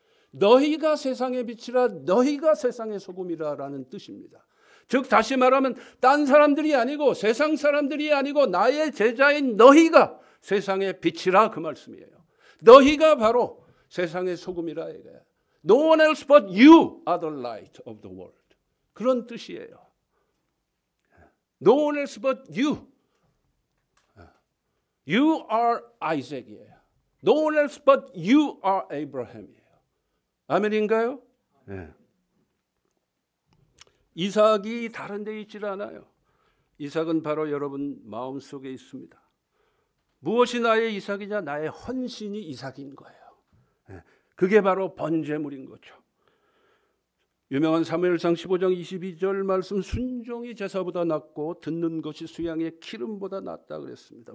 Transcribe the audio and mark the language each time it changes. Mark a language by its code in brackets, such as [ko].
[ko] 너희가 세상의 빛이라, 너희가 세상의 소금이라라는 뜻입니다. 즉 다시 말하면 딴 사람들이 아니고 세상 사람들이 아니고 나의 제자인 너희가 세상의 빛이라, 그 말씀이에요. 너희가 바로 세상의 소금이라 이거예요. [en] No one else but you are the light of the world. [ko] 그런 뜻이에요. [en] No one else but you. You are Isaac [ko] 이에요. [en] No one else but you are Abraham이에요. [ko] 아멘인가요? 네. 이삭이 다른 데 있질 않아요. 이삭은 바로 여러분 마음속에 있습니다. 무엇이 나의 이삭이냐? 나의 헌신이 이삭인 거예요. 네. 그게 바로 번제물인 거죠. 유명한 사무엘상 15장 22절 말씀, 순종이 제사보다 낫고 듣는 것이 수양의 기름보다 낫다 그랬습니다.